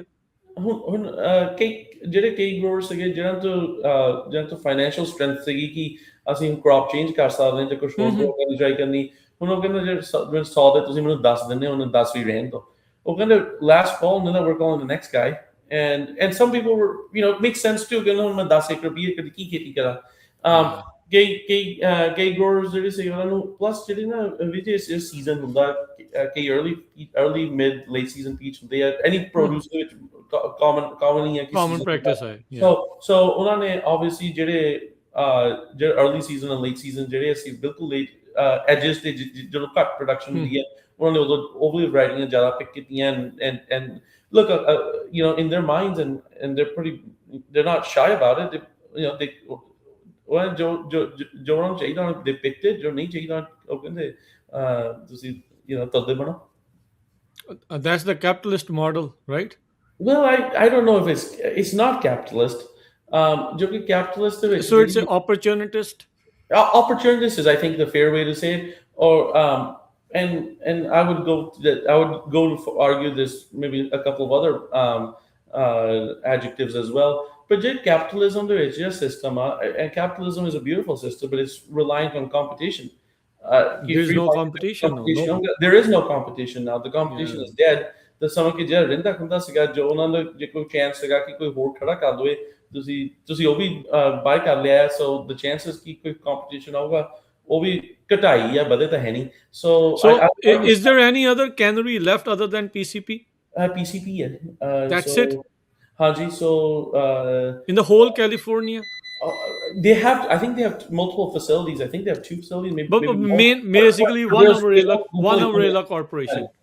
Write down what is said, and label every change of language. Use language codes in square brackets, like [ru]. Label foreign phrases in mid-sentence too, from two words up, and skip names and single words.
[pa] ਹੁਣ ਕਈ ਗਰੋਅਰ ਸੀਗੇ ਜਿਹਨਾਂ ਤੋਂ [en] financial strength [pa] ਸੀਗੀ ਕਿ ਅਸੀਂ [en] crop change [pa] ਕਰ ਸਕਦੇ ਹਾਂ ਜਾਂ ਕੁਛ ਹੋਰ ਕਰਨੀ ਟਰਾਈ ਕਰਨੀ, ਹੁਣ ਉਹ ਕਹਿੰਦੇ ਜਿਹੜੇ 100 ਦੇ ਤੁਸੀਂ ਮੈਨੂੰ 10 ਦਿੰਦੇ ਹੋ, ਉਹਨੂੰ 10 ਵੀ ਰਹਿਣ ਦਿਓ, ਉਹ ਕਹਿੰਦੇ [en] last fall and then we're calling the next guy, and some people were, it makes sense too, [pa] ਕਹਿੰਦੇ ਹੁਣ ਮੈਂ 10 ਏਕੜ 20 ਏਕੜ ਕੀ ਖੇਤੀ ਕਰਾਂ। ਕਈ ਗਰੋਅਰਸ ਜਿਹੜੇ ਸੀ ਉਹਨਾਂ ਨੂੰ ਪਲੱਸ ਜਿਹੜੀ ਨਾ ਵਿੱਚ ਸੀਜ਼ਨ ਹੁੰਦਾ, ਕਈ [en] early mid late season [pa] ਪੀਚ ਹੁੰਦੇ ਆ, [en] any produce [pa] ਦੇ ਵਿੱਚ ਕਾਮਨ ਹੀ ਹੈ ਕਿ [en] common practice ਹੈ। [pa] ਸੋ ਉਹਨਾਂ ਨੇ ਆਬਵੀਅਸਲੀ ਜਿਹੜੇ [en] early season and late season [pa] ਜਿਹੜੇ ਅਸੀਂ ਬਿਲਕੁਲ [en] late edges [pa] ਤੇ ਜਦੋਂ ਘੱਟ ਪ੍ਰੋਡਕਸ਼ਨ ਹੁੰਦੀ ਹੈ, ਉਹਨਾਂ ਨੇ ਉਦੋਂ ਉਹ ਵੀ ਵੈਰਾਈਟੀਆਂ ਜ਼ਿਆਦਾ ਪਿਕ ਕੀਤੀਆਂ, [en] and look, in their minds and they're not shy about it, they [pa] ਉਹ ਜੋ ਉਹਨਾਂ ਨੂੰ ਚਾਹੀਦਾ [en] they picked it, [pa] ਜੋ ਨਹੀਂ ਚਾਹੀਦਾ ਉਹ ਕਹਿੰਦੇ ਤੁਸੀਂ ਤਦੇ ਬਣੋ। [en] That's the capitalist model, right? Well, I don't know if it's not capitalist. [pa] ਜੋ ਕਿ capitalist ਦੇ ਵਿੱਚ, [en] so it's an opportunist. Opportunist is, I think, the fair way to say it. Or and I would go to argue this maybe a couple of other adjectives as well. But capitalism, there is a system, and capitalism is a beautiful system, but it's reliant on competition. There's no competition. No. There is no competition now. The competition is dead. [pa] The ਸਮਾਂ ਕਿ ਜਿਹੜਾ ਰਹਿੰਦਾ ਹੁੰਦਾ ਸੀਗਾ, ਜੋ ਉਹਨਾਂ ਦਾ ਜੇ ਕੋਈ ਚਾਂਸ ਸੀਗਾ ਕਿ ਕੋਈ ਹੋਰ ਖੜਾ ਕਰ ਦਵੇ, ਤੁਸੀਂ ਉਹ ਵੀ ਬਾਈ ਕਰ ਲਿਆ, [en] so the chances [pa] ਕਿ ਕੋਈ ਕੰਪੀਟੀਸ਼ਨ ਆਊਗਾ ਉਹ ਵੀ ਘਟਾਈ ਆ, ਵਧੇ ਤਾਂ ਹੈ ਨਹੀਂ। [en] So is there any other cannery left other than PCP? [pa] PCP ਹੈ। [en] That's it? Haji, so in the whole California, I think they have multiple facilities. I think they have 2 facilities, maybe basically one umbrella corporation.